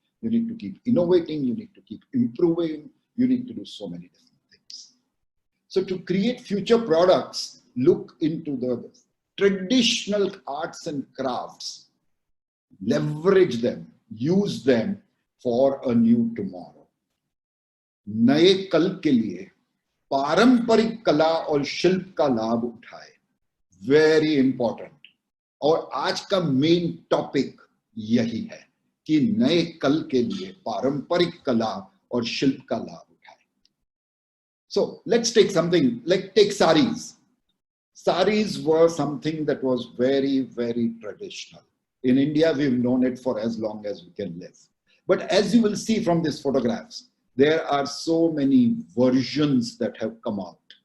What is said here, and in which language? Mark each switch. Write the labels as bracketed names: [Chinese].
[English] You need to keep innovating, you need to keep improving, you need to do so many different things. So to create future products, look into the traditional arts and crafts. Leverage them, use them for a new tomorrow. [Hindi] नए कल के लिए पारंपरिक कला और शिल्प का लाभ उठाए. [English] Very important. [Hindi] और आज का मेन टॉपिक यही है कि नए कल के लिए पारंपरिक कला और शिल्प का लाभ उठाए. [English] So let's take something like take saris. Saris were something that was very, very traditional. In India, we've known it for as long as we can live. But as you will see from these photographs, there are so many versions that have come out.